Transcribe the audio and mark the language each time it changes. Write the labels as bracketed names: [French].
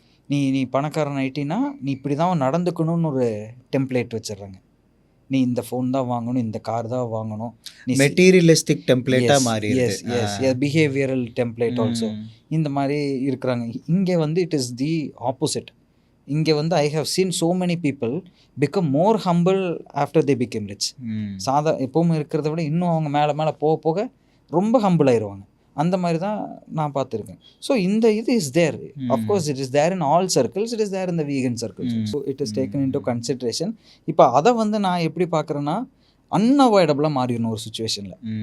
[Tamil] நீ பணக்காரன் ஆகிட்டினா நீ இப்படி தான் நடந்துக்கணும்னு ஒரு டெம்ப்ளேட் வச்சிடுறாங்க. நீ இந்த ஃபோன் தான் வாங்கணும், இந்த கார் தான் வாங்கணும், நீ மெட்டீரியலிஸ்டிக் டெம்ப்ளேட்டாக மாறி பிஹேவியரல் டெம்ப்ளேட் ஆல்சோ இந்த மாதிரி இருக்கிறாங்க. இங்கே வந்து [English] It is the opposite. [Tamil] இங்கே வந்து [English] I have seen so many people become more humble after they became rich. [Tamil] எப்பவும் இருக்கிறத விட இன்னும் அவங்க மேலே மேலே போக போக ரொம்ப ஹம்பிள் ஆயிடுவாங்க. அந்த மாதிரி தான் நான் பார்த்துருக்கேன். [English] So இந்த இது is there, of course it is there in all circles, it is there in the vegan circles. So it is taken into consideration. [Tamil] இப்போ அதை வந்து நான் எப்படி பார்க்குறேன்னா அன்அவாய்டபுளாக மாறிடணும் ஒரு சுச்சுவேஷனில்.